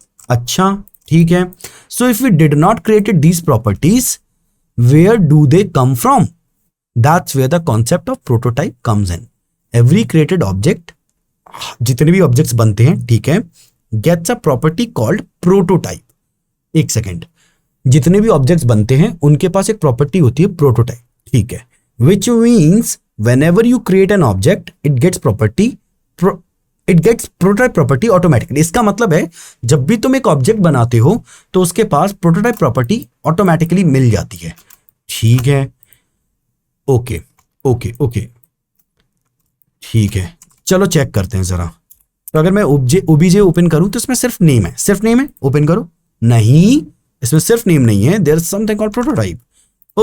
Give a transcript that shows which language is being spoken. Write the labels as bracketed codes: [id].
[hi] अच्छा, ठीक है। [en] So if we did not created these properties, where do they come from? That's where the concept of prototype comes in. Every created object, [hi] जितने भी objects बनते हैं, ठीक है, [en] Gets a property called prototype. [hi] एक सेकेंड, जितने भी objects बनते हैं उनके पास एक प्रॉपर्टी होती है प्रोटोटाइप। ठीक है, [en] Which means whenever you create an object it gets prototype property automatically। [hi] इसका मतलब है जब भी तुम एक ऑब्जेक्ट बनाते हो तो उसके पास प्रोटोटाइप प्रॉपर्टी ऑटोमेटिकली मिल जाती है। ठीक है, ओके ओके ओके, ठीक है, चलो चेक करते हैं जरा। तो अगर मैं ओबीजे ओपन करूं तो इसमें सिर्फ नेम है, सिर्फ नेम है, ओपन करो, नहीं इसमें सिर्फ नेम नहीं है, [en] There is something called prototype.